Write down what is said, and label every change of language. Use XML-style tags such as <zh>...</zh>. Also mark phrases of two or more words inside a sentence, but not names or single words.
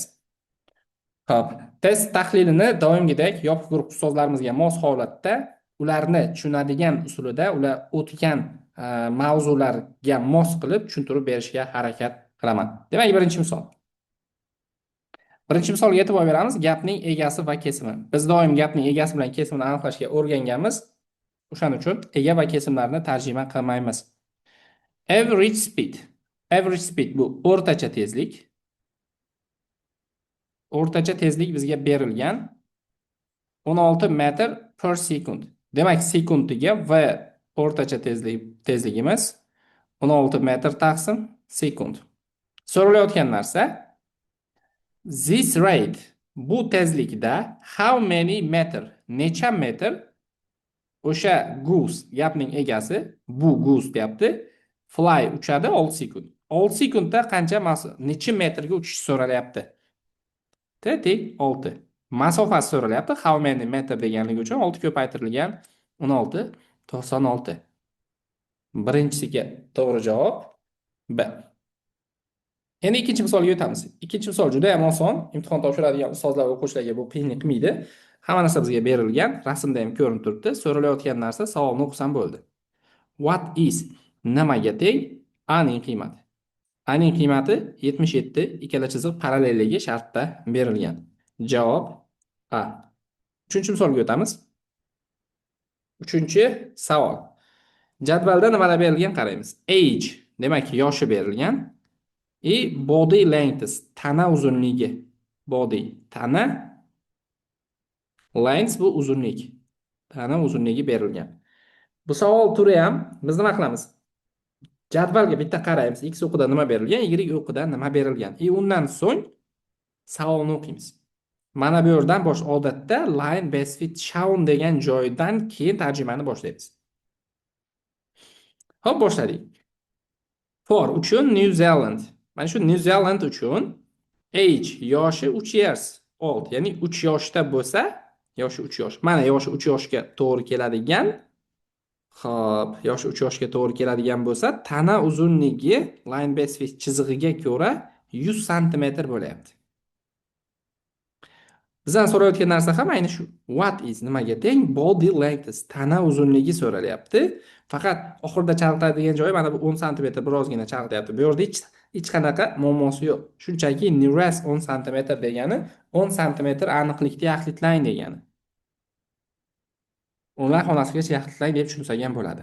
<uz>Xo'p, test tahlilini doimgidek yopiq guruh ustozlarimizga mos holatda ularni tushunadigan usulida ular o'tgan mavzularga mos qilib tushuntirib berishga harakat qilaman. Demak, birinchi misol. Birinchi misolga e'tibor beramiz. Gapning egasi va kesimi. Biz doim gapning egasi bilan kesimini aniqlashga o'rganganmiz. O'shaning uchun ega va kesimlarni tarjima qilmaymiz.</uz> <en>Average speed. Average speed</en> <uz>bu o'rtacha tezlik. O'rtacha tezlik bizga berilgan 16 metr per sekund. Demak, sekundiga va o'rtacha tezligimiz 16 metr taqsim sekund. So'ralayotgan narsa</uz> <en>this rate,</en> <uz>bu tezlikda</uz> <en>how many meter,</en> <uz>necha metr o'sha goose, gapning egasi, bu goose deyapti, fly uchadi 6 sekund. 6 sekundda qancha necha metrga uchish so'ralyapti? Tetik 6. Masofasi so'ralyapti.</uz> <en>How many meter</en> <uz>deganligi uchun 6 ko'paytirilgan 16 96. Birinchisiga to'g'ri javob B. Endi ikkinchi misolga o'tamiz. Ikkinchi misol juda ham oson. Imtihon topshiradigan ustozlar va o'quvchilarga bu qiyinlik qilmaydi. Hamma narsa bizga berilgan, rasmda ham ko'rinib turibdi. So'ralayotgan narsa savolni o'qisam bo'ldi.</uz> <en>What is</en> <uz>nimaga teng A ning qiymati? A ning qiymati 77, ikkala chiziq parallelligi shartda berilgan. Javob A. Uchinchi misolga o'tamiz. Uchinchi savol. Jadvalda nimalar berilgan qaraymiz. Age, demak yoshi berilgan.</uz> <en>Body length,</en> <uz>tana uzunligi. Body, tana. Length bu uzunlik. Tana uzunligi berilgan. Bu savol turi ham biz nima qilamiz? Jadvalga bitta qaraymiz. X o'qida nima berilgan, Y o'qida nima berilgan. Undan so'ng savolni o'qiymiz. Mana bu yerdan odatda</uz> <en>line best fit shown</en> <uz>degan joydan keyin tarjimani boshlaymiz. Hop, boshladik. For uchun New Zealand. Mana shu New Zealand uchun age, yoshi</uz> <en>3 years old,</en> <uz>ya'ni 3 yoshda bo'lsa, yoshi 3 yosh. Mana yoshi 3 yoshga to'g'ri keladigan. Xo'p, yoshi 3 yoshga to'g'ri keladigan bo'lsa, tana uzunligi</uz> <en>line best fit</en> <uz>chizig'iga ko'ra 100 sm bo'lyapti. Bizdan so'rayotgan narsa ham ayni shu.</uz> <en>What is</en> <uz>nimaga teng?</uz> <en>Body length,</en> <uz>tana uzunligi so'ralyapti. Faqat oxirida chalg'itadigan joyi mana bu 10 sm birozgina chalg'ityapti. Bu yerda hech qanaqa muammosi yo'q. Shunchaki nearest 10 sm degani 10 sm aniqlikda yaxlitlang degani. Ular xonasigacha yaxlitlang deb tushunsagan bo'ladi.</uz>